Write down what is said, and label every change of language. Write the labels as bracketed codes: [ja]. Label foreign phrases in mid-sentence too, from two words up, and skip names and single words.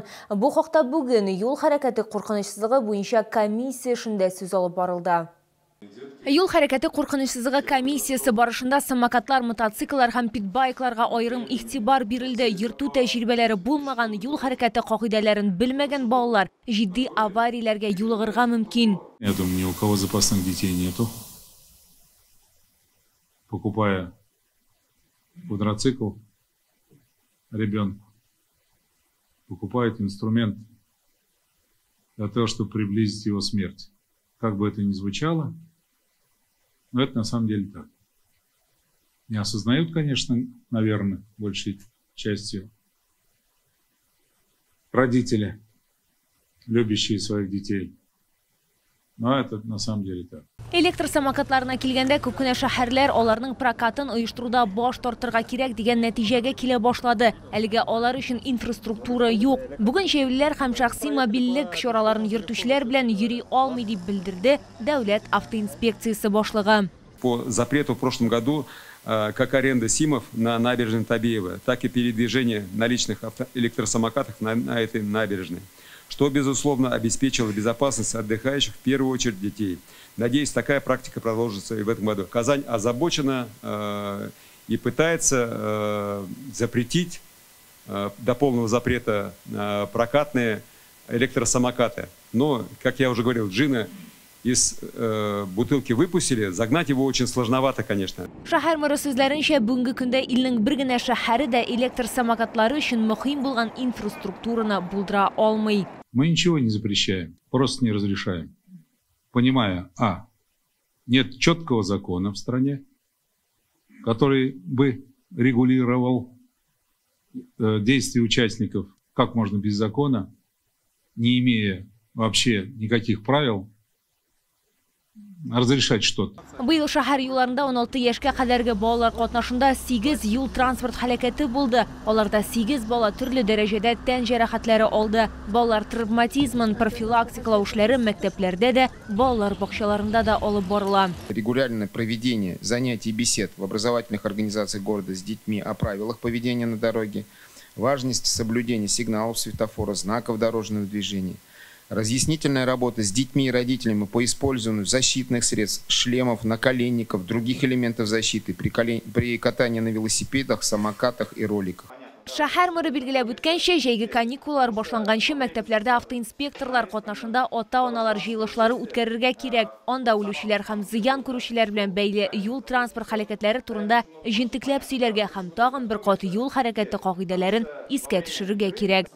[tt] Бу хакта бүген юл хәрәкәте куркынычсызлыгы буенча комиссия эшендә сүз алып барылды. Юл хәрәкәте куркынычсызлыгы комиссиясы барышында самокатлар, мотоцикллар һәм питбайкларга аерым игътибар бирелде. Йөртү тәҗрибәләре булмаган, юл хәрәкәте кагыйдәләрен белмәгән балалар җитди аварияләргә юлыгырга мөмкин. [ru] Я думаю, ни у кого запасных детей нету. Покупая квадроцикл ребенку, покупает инструмент для того, чтобы приблизить его смерть. Как бы это ни звучало, но это на самом деле так. Не осознают, конечно, наверное, большей частью родители, любящие своих детей. Но это на самом деле так. [tt] Электр самокатларына килгәндә күп кенә шәһәрләр аларның прокатын оештыруда баш тартырга кирәк дигән нәтиҗәгә килә башлады. Әлегә алар өчен инфраструктура юк. Бүген шәһәрләр һәм шәхси мобильлек чараларын йөртүчеләр белән йөри алмый дип белдерде Дәүләт автоинспекциясе башлыгы. [ru] По запрету в прошлом году как аренда СИМов на набережной Табиева, так и передвижение на личных электросамокатах на этой набережной, что, безусловно, обеспечило безопасность отдыхающих, в первую очередь детей. Надеюсь, такая практика продолжится и в этом году. Казань озабочена и пытается запретить до полного запрета прокатные электросамокаты. Но, как я уже говорил, джина из бутылки выпустили, загнать его очень сложновато, конечно. [tt] Шәһәр мэры сүзләренчә, бүгенге көндә илнең бер генә шәһәре дә электр самокатлары өчен мөһим булган инфраструктураны булдыра алмый. [ru] Мы ничего не запрещаем, просто не разрешаем. Понимая, нет четкого закона в стране, который бы регулировал действия участников, как можно без закона, не имея вообще никаких правил, разрешать что-то. [tt] Быел шәһәр юлларында 16 яшькә кадәрге балалар катнашында 8 юл транспорт һәлакәте булды. Аларда 8 бала төрле дәрәҗәдә тән җәрәхәтләре алды. Балалар травматизмын профилактикалау эшләре мәктәпләрдә дә, балалар бакчаларында да алып барыла. [ru] Регулярное проведение занятий и бесед в образовательных организациях города с детьми о правилах поведения на дороге, важность соблюдения сигналов светофора, знаков дорожного движения, разъяснительная работа с детьми и родителями по использованию защитных средств, шлемов, наколенников, других элементов защиты при катании на велосипедах, самокатах и роликах. [tt] Шәһәр мэры билгеләп үткәнчә, җәйге каникуллар башланганчы мәктәпләрдә автоинспекторлар катнашында ата-аналар җыелышлары үткәрергә кирәк. Анда үлүчеләр һәм зыян күрүчеләр белән бәйле юл транспорт һәлакәтләре турында җентекләп сөйләргә һәм тагын бер кат юл хәрәкәте кагыйдәләрен искә төшерергә кирәк.